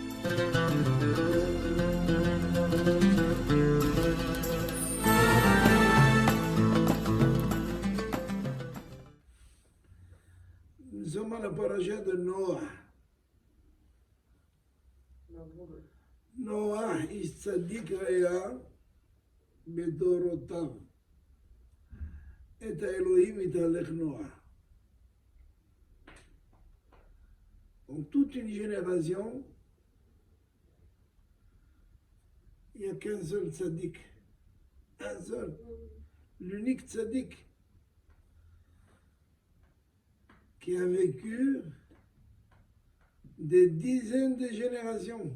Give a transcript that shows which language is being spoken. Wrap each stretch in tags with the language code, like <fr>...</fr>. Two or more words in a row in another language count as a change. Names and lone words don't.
<fr>Nous sommes à la paracha de Noah.</fr> <he>Noah איש צדיק היה בדורותיו. את האלוהים התהלך נוח.</he> <fr>En toute une génération, il n'y a qu'un seul tzaddik. Un seul. L'unique tzaddik qui a vécu des dizaines de générations.</fr>